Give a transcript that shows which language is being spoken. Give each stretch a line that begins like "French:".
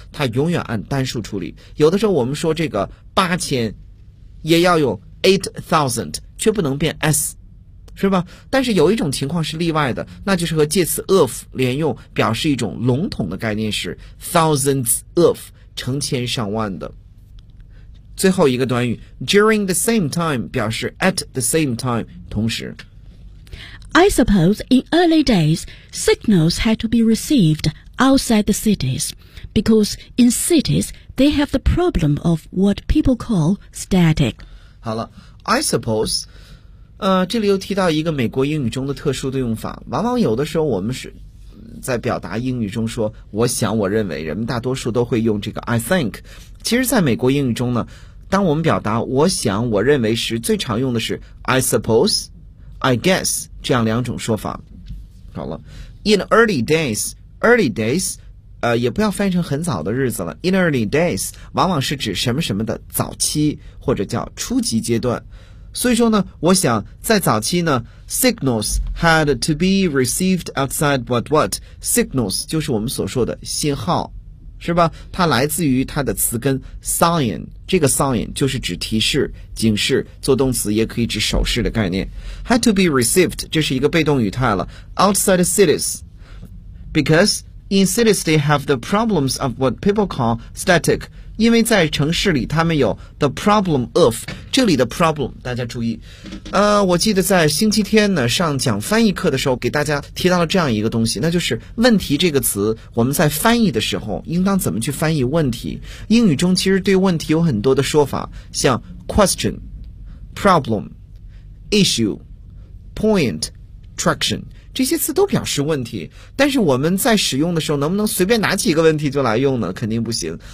Chinese: 它永远按单数处理。有的时候我们说这个八千，也要用 8,000， 却不能变 s。是吧？但是有一种情况是例外的，那就是和介词 of 连用，表示一种笼统的概念，是 thousands of， 成千上万的。最后一个短语 during the same time 表示 at the same time， 同时。
English: I suppose in early days, signals had to be received outside the cities, because in cities, they have the problem of what people call static.
Chinese: 好了
English: ，I suppose。
Chinese: 这里又提到一个美国英语中的特殊的用法，往往有的时候我们是在表达英语中说我想我认为，人们大多数都会用这个 I think。其实在美国英语中呢，当我们表达我想我认为时，最常用的是 I suppose I guess 这样两种说法。好了，
English: In early days，
Chinese: early days， 也不要翻译成很早的日子了， In early days 往往是指什么什么的早期或者叫初级阶段。所以说呢，我想在早期呢 ，
English: signals had to be received outside what what signals
Chinese: 就是我们所说的信号，是吧？它来自于它的词根 sign， 这个 sign 就是指提示、警示，做动词也可以指手势的概念。
English: Had to be received
Chinese: 这是一个被动语态了
English: ，outside cities， because in cities they have the problems of what people call static。
Chinese: 因为在城市里他们有
English: the problem of，
Chinese: 这里的 problem 大家注意，我记得在星期天呢上讲翻译课的时候给大家提到了这样一个东西，那就是问题这个词我们在翻译的时候应当怎么去翻译问题。英语中其实对问题有很多的说法，像 question problem issue point traction，这些词都表示问题，但是我们在使用的时候能不能随便拿起一个问题就来用呢？肯定不行。